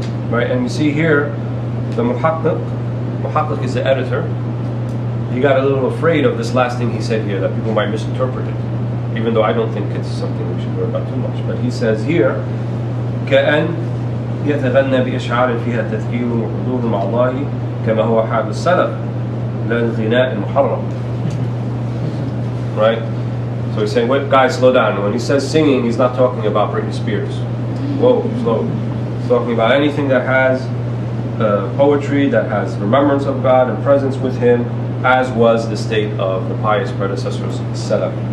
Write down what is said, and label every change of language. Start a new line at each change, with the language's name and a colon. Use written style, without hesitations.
English: Right, and you see here, the muhaqqiq is the editor. He got a little afraid of this last thing he said here, that people might misinterpret it, even though I don't think it's something we should worry about too much. But he says here,
Arabic: كأن يتغنى بأشعار فيها تذكير وحضور مع الله كما هو حال السلف لا الغناء المحرم.
English: Right? So he's saying, wait, guys, slow down. When he says singing, he's not talking about Britney Spears. Whoa, slow. He's talking about anything that has poetry, that has remembrance of God and presence with Him, as was the state of the pious predecessors, Salaf.